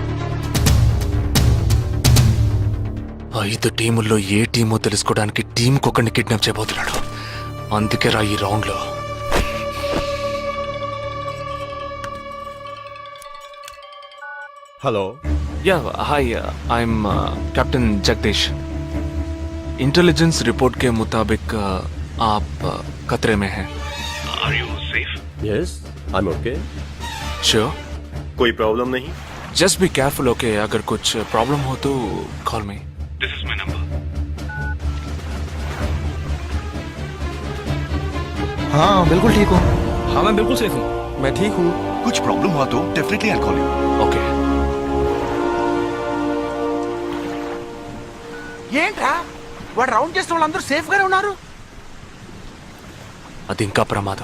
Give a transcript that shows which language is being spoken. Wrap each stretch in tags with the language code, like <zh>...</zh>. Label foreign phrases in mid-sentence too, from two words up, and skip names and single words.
<te>5 టీముల్లో ఏ టీమో తెలుసుకోవడానికి టీంకొకరిని కిడ్నాప్ చేయబోతున్నాడు. అందుకే రా ఈ రౌండ్ లో. హలో.</te> <en>Yeah hi, I'm कैप्टन जगदीश.</en> <hi>इंटेलिजेंस रिपोर्ट के मुताबिक आप खतरे में हैं.</hi> <en>Are you safe? Yes, I'm okay. श्योर?</en> <hi>कोई प्रॉब्लम नहीं.</hi> <en>Just be careful, okay?</en> <hi>अगर कुछ प्रॉब्लम हो तो</hi> <en>call me. This is my number.</en> <hi>हाँ बिल्कुल ठीक हो. हाँ मैं बिल्कुल सेफ हूँ। मैं ठीक हूँ. कुछ प्रॉब्लम हुआ तो</hi> <en>definitely I call you.</en> <te>ఓకే. ఏంట్రా వాడు రౌండ్ చేసిన వాళ్ళందరూ సేఫ్ గానే ఉన్నారు. అది ఇంకా ప్రమాదం.</te>